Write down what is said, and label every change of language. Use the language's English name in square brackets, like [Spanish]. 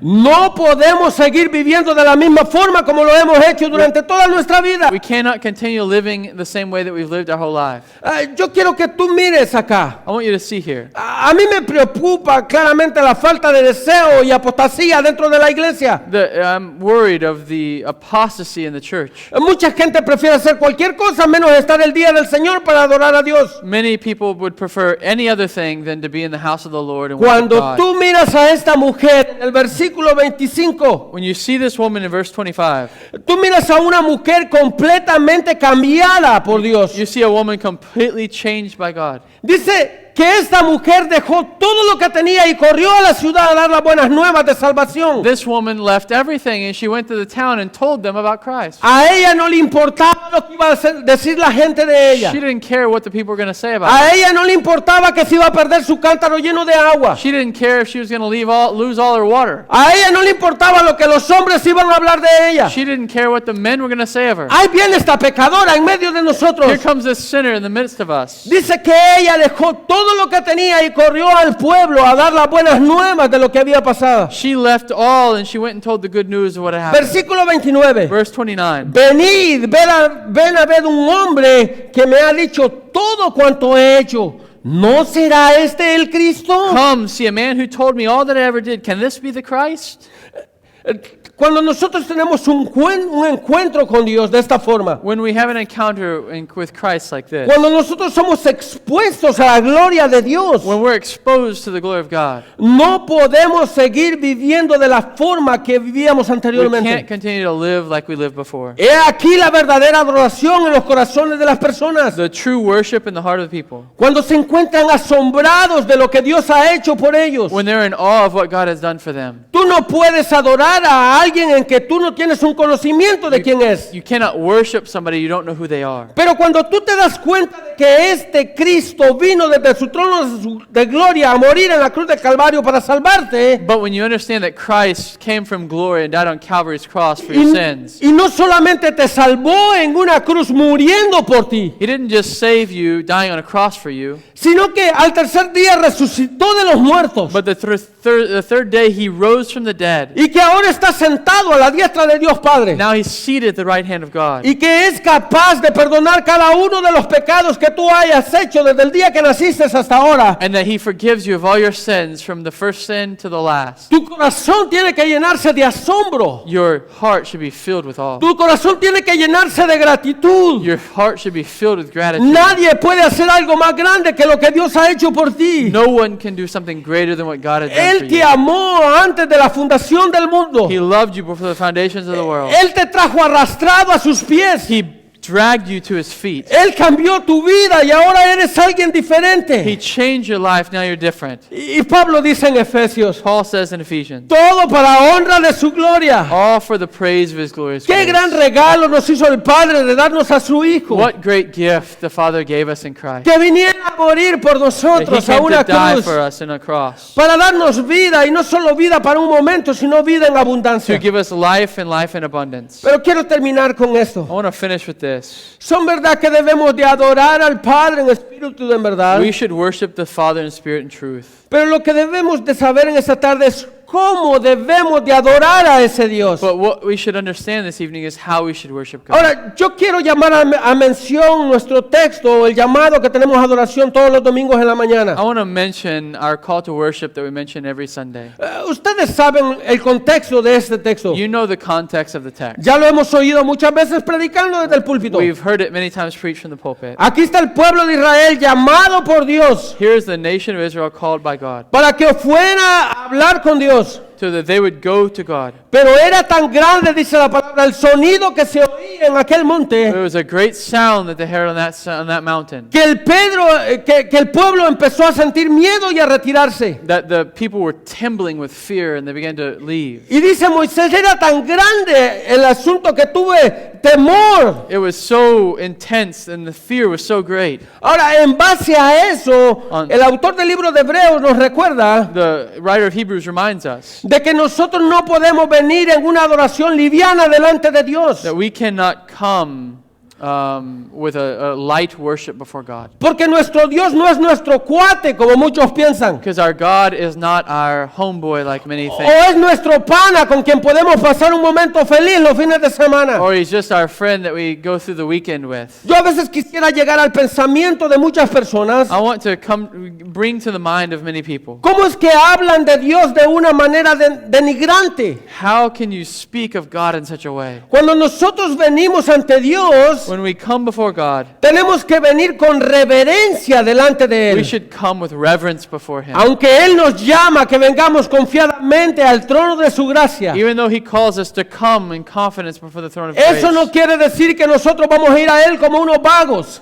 [Spanish] no podemos seguir viviendo de la misma forma como lo hemos hecho durante toda nuestra vida. [English] we cannot continue living the same way that we've lived our whole life. [Spanish] Yo quiero que tú mires acá. [English] I want you to see here. [Spanish] A mí me preocupa claramente la falta de deseo y apostasía dentro de la iglesia. [English] I'm worried of the apostasy in the church. [Spanish] Mucha gente prefiere hacer cualquier cosa menos estar el día del Señor para adorar a Dios. [English] Many people would prefer any other thing than to be in the house of the Lord and worship [Spanish] Cuando [English] God. [Spanish] tú miras a esta mujer, el versículo 25, [English] When you see this woman in verse 25, [Spanish] tú miras a una mujer completamente cambiada por Dios. [English] you see a woman completely changed by God. [Spanish] Dice que esta mujer dejó todo lo que tenía y corrió a la ciudad a dar las buenas nuevas de salvación. [English] This woman left everything and she went to the town and told them about Christ. [Spanish] A ella no le importaba lo que iba a decir la gente de ella. [English] She didn't care what the people were going to say about her. [Spanish] A ella no le importaba que se iba a perder su cántaro lleno de agua. [English] She didn't care if she was going to lose all her water. [Spanish] A ella no le importaba lo que los hombres iban a hablar de ella. [English] She didn't care what the men were going to say of her. [Spanish] Ahí viene esta pecadora en medio de nosotros. [English] Here comes this sinner in the midst of us. [Spanish] Dice que ella dejó todo lo que tenía y corrió al pueblo a dar las buenas nuevas de lo que había pasado. [English] She left all and she went and told the good news of what had happened. [Spanish] Versículo 29. [English] Verse 29. [Spanish] Venid, ven a ver un hombre que me ha dicho todo cuanto he hecho. ¿No será este el Cristo? [English] Come, see a man who told me all that I ever did. Can this be the Christ? [Spanish] Cuando nosotros tenemos un encuentro con Dios de esta forma, [English] When we have an encounter with Christ like this, [Spanish] cuando nosotros somos expuestos a la gloria de Dios, [English] when we're exposed to the glory of God, [Spanish] no podemos seguir viviendo de la forma que vivíamos [English] we can't [Spanish] anteriormente. [English] continue to live like we lived before. [Spanish] He aquí la verdadera adoración en los corazones de las personas. [English] The true worship in the heart of the people. [Spanish] Cuando se encuentran asombrados de lo que Dios ha hecho por ellos. [English] When they're in awe of what God has done for them. [Spanish] Tú no puedes adorar a alguien en que tú no tienes un conocimiento de quién es. [English] You cannot worship somebody you don't know who they are. [Spanish] Pero cuando tú te das cuenta de que este Cristo vino desde su trono de gloria a morir en la cruz del Calvario para salvarte, [English] But when you understand that Christ came from glory and died on Calvary's cross for your sins, [Spanish] y no solamente te salvó en una cruz muriendo por ti, [English] He didn't just save you dying on a cross for you, [Spanish] sino que al tercer día resucitó de los muertos [English] but the third day He rose from the dead. [Spanish] y que ahora está sentado a la diestra de Dios Padre [English] Now He's seated at the right hand of God. [Spanish] y que es capaz de perdonar cada uno de los pecados que tú hayas hecho desde el día que naciste hasta ahora. [English] And that He forgives you of all your sins from the first sin to the last. [Spanish] Tu corazón tiene que llenarse de asombro. [English] Your heart should be filled with awe. [Spanish] Tu corazón tiene que llenarse de gratitud. [English] Your heart should be filled with gratitude. [Spanish] Nadie puede hacer algo más grande que lo que Dios ha hecho por ti. [English] No one can do something greater than what God has done for [Spanish] Él te [English] you. [Spanish] amó antes de la fundación del mundo. [English] He loved you before the foundations of the world. [Spanish] Él te trajo arrastrado a sus pies. [English] He dragged you to his feet. [Spanish] Él cambió tu vida y ahora eres alguien [English] He [Spanish] diferente. [English] changed your life. Now you're different. [Spanish] Y Pablo dice en Efesios, [English] Paul says in Ephesians, [Spanish] todo para honra de su gloria. [English] all for the praise of his glorious [Spanish] Qué [English] grace. [Spanish] gran regalo nos hizo el Padre de darnos a su Hijo. [English] What great gift the Father gave us in Christ. [Spanish] Que viniera a morir por [English] That he [Spanish] nosotros a [English] came [Spanish] una [English] to die [Spanish] cruz. [English] for us in a cross. [Spanish] Para darnos vida y no solo vida para un momento, sino vida en [English] To [Spanish] abundancia. [English] give us life and life in abundance. [Spanish] Pero quiero terminar con esto. [English] I want to finish with this. [Spanish] Son verdad que debemos de adorar al Padre en espíritu y en verdad. [English] We should worship the Father in spirit and truth. [Spanish] Pero lo que debemos de saber en esta tarde es cómo debemos de adorar a ese Dios. [English] But what we should understand this evening is how we should worship God. [Spanish] Ahora, yo quiero llamar a mención nuestro texto, el llamado que tenemos a adoración todos los domingos en la mañana. [English] I want to mention our call to worship that we mention every Sunday. [Spanish] Ustedes saben el contexto de este texto. [English] You know the context of the text. [Spanish] Ya lo hemos oído muchas veces predicando desde el púlpito. [English] We've heard it many times preached from the pulpit. [Spanish] Aquí está el pueblo de Israel llamado por Dios [English] Here is the nation of Israel called by God, [Spanish] para que fuera a hablar con Dios. [English] so that they would go to God. [Spanish] Pero era tan grande, dice la palabra, el sonido que se oía en aquel monte, [English] There was a great sound that they heard on that mountain, [Spanish] que el pueblo empezó a sentir miedo y a retirarse. [English] that the people were trembling with fear and they began to leave. [Spanish] Y dice Moisés, era tan grande el asunto que tuve temor. [English] It was so intense and the fear was so great. [Spanish] Ahora, en base a eso, el autor del libro de Hebreos nos recuerda [English] The writer of Hebrews reminds us [Spanish] de que nosotros no podemos venir en una adoración liviana delante de Dios. [English] that we cannot come with a light worship before God. [Spanish] Porque nuestro Dios no es nuestro cuate, como muchos piensan. [English] Because our God is not our homeboy like many [Spanish] O [English] think. [Spanish] es nuestro pana con quien podemos pasar un momento feliz los fines de semana. [English] Or he's just our friend that we go through the weekend with. [Spanish] Yo a veces quisiera llegar al pensamiento de muchas personas. [English] I want to bring to the mind of many people. [Spanish] ¿Cómo es que hablan de Dios de una manera denigrante? [English] How can you speak of God in such a way? [Spanish] Cuando nosotros venimos ante Dios, [English] When we come before God, [Spanish] tenemos que venir con reverencia delante de [English] we [Spanish] Él. [English] should come with reverence before Him. [Spanish] Aunque Él nos llama que vengamos confiadamente al trono de su gracia, [English] Even though He calls us to come in confidence before the throne of [Spanish] eso no [English] grace, [Spanish] quiere decir que nosotros vamos a ir a Él como unos vagos.